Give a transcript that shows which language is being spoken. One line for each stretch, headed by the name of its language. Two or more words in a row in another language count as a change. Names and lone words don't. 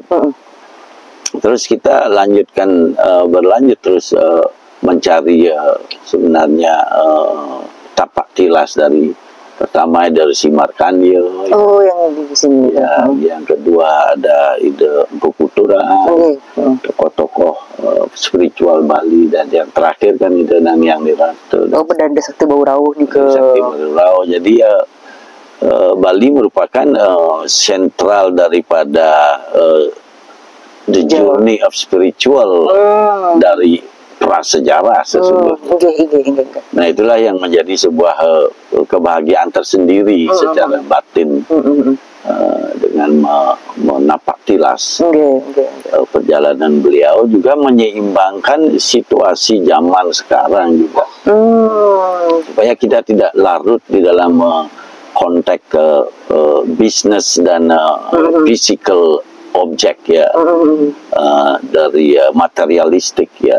Indonesian: Terus kita berlanjut terus mencari sebenarnya tapak tilas pertama dari Simarkandio. Oh, yang di sini. Ya, yang kedua ada ide Empu Kutura, tokoh-tokoh spiritual Bali, dan yang terakhir kan ide Nang Yang Niratu. Oh, Pedanda Sakti Bau Rauh juga. Sakti Bau Rauh. Jadi ya Bali merupakan sentral daripada
English: the journey of spiritual
Indonesian: dari prasejarah sesungguhnya. Nah, itulah yang menjadi sebuah kebahagiaan tersendiri secara batin dengan menapak tilas perjalanan beliau, juga menyeimbangkan situasi zaman sekarang juga supaya kita tidak larut di dalam konteks bisnis dan physical objek ya, dari materialistik ya.